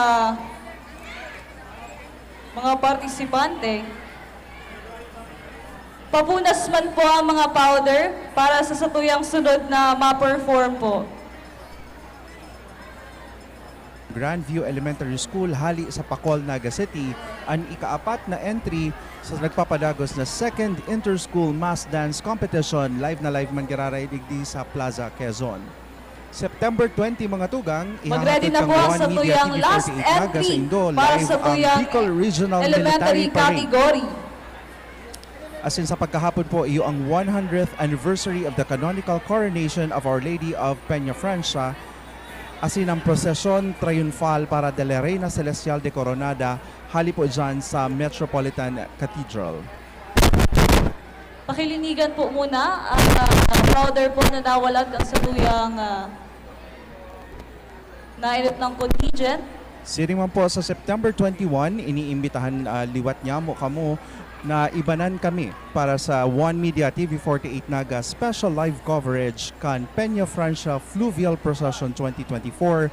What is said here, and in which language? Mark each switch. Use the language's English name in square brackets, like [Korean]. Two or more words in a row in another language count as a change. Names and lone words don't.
[Bikol] mga partisipante, papunas man po ang mga powder para sa satuyang sunod na ma-perform po. Grandview Elementary School hali sa Pacol, Naga City ang ikaapat na entry sa nagpapadagos na [English] second inter-school mass dance competition. [Bikol] Live na live man giraraidig di sa Plaza Quezon. September 20 mga tugang, Mag-ready na po ang satuyang last entry para sa tuyang elementary category. As in sa pagkahapon po, iyo ang [English] 100th anniversary of the canonical coronation of Our Lady of Peña Francia. [Bikol] As in ang prosesyon triumphal para de la Reina Celestial de Coronada, hali po dyan sa Metropolitan Cathedral. Pakilinigan po muna ang powder po na nawalag ang satuyang nainit ng contingent. Siring man po sa September 21, iniimbitahan liwat niya mo kamo na ibanan kami para sa One Media TV 48 Naga [English] special live coverage [Bikol] kan Peña Francia Fluvial Procession 2024.